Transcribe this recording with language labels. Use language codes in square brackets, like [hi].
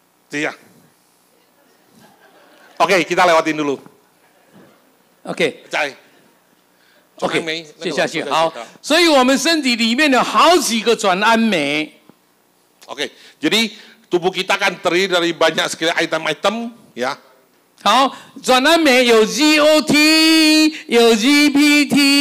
[id] Iya. Oke, kita lewatin dulu. [zh] OK， OK， 接下去好。所以我们身体里面有好几个转氨酶。 [id] Oke, jadi tubuh kita kan terdiri dari banyak sekali item-item, ya. [zh] 好，转氨酶有 GOT， 有 GPT。